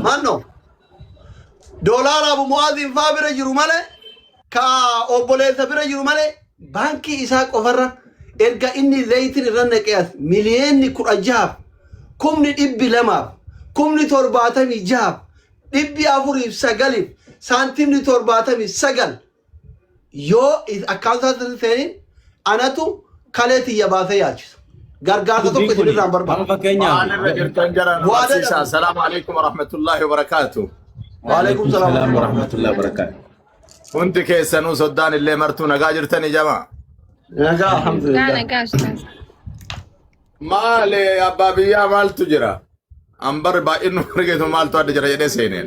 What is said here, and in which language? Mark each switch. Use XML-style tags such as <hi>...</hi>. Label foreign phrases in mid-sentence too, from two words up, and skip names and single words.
<om>manno doolaara abu mu'aazin faa bira jiru malee ka obboleessa bira jiru malee baankii isaa qofarra erga inni zayitiin irra naqeas miliyoonni 16 kumni 200 kumni 76 409 saantimni 79 yoo akkaawuntaa seenin anatu kaleetiyya baasee yaalchisa. Gargaarsa tokko isinirraan barbaada. Amma fakkeenyaaf.</om> <ar>السلام عليكم ورحمة الله وبركاته. وعليكم السلام ورحمة الله وبركاته.</ar> <om>Hundi keessanuu soddaan illee martuu nagaa jirtanii jamaa. Nagaa alhamdulillah. Nagaa Ustaaz. Maali abbaa biyyaa maaltu jira? Ambar baay'innu argeetu maaltu adda jira jedhee seeneen.</om>